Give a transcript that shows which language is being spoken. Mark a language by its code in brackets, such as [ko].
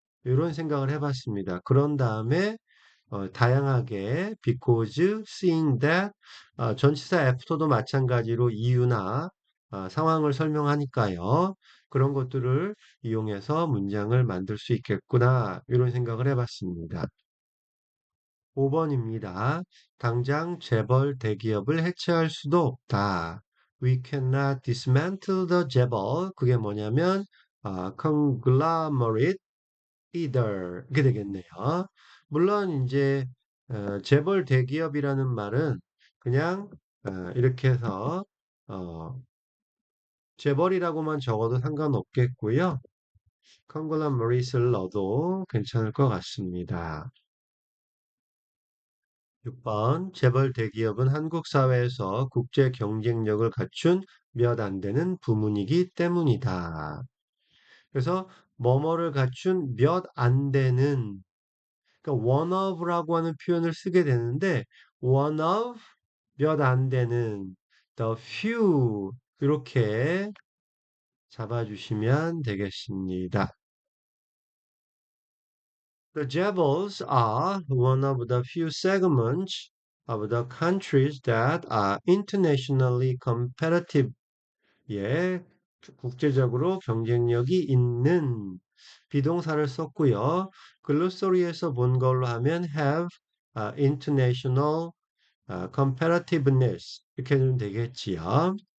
[ko] 이런 생각을 해봤습니다. 그런 다음에 다양하게 because, seeing that, 전치사 after도 마찬가지로 이유나 상황을 설명하니까요. 그런 것들을 이용해서 문장을 만들 수 있겠구나. 이런 생각을 해봤습니다. 5번입니다. 당장 재벌 대기업을 해체할 수도 없다. [en] We cannot dismantle the 재벌. [ko] 그게 뭐냐면 [en] conglomerate [ko] either 이렇게 되겠네요. 물론 이제 재벌 대기업이라는 말은 그냥 이렇게 해서 어, 재벌이라고만 적어도 상관없겠고요. 컨글러머릿을 넣어도 괜찮을 것 같습니다. 6번 재벌 대기업은 한국 사회에서 국제 경쟁력을 갖춘 몇 안 되는 부문이기 때문이다. 그래서 뭐뭐를 갖춘 몇 안 되는 그러니까 one of라고 하는 표현을 쓰게 되는데 one of 몇 안 되는 [en] the few [ko] 이렇게 잡아주시면 되겠습니다. [en] The Jebels are one of the few segments of the countries that are internationally competitive. [ko] 예, 국제적으로 경쟁력이 있는 비동사를 썼고요. 글로소리에서 본 걸로 하면 [en] have international competitiveness [ko] 이렇게 하면 되겠지요.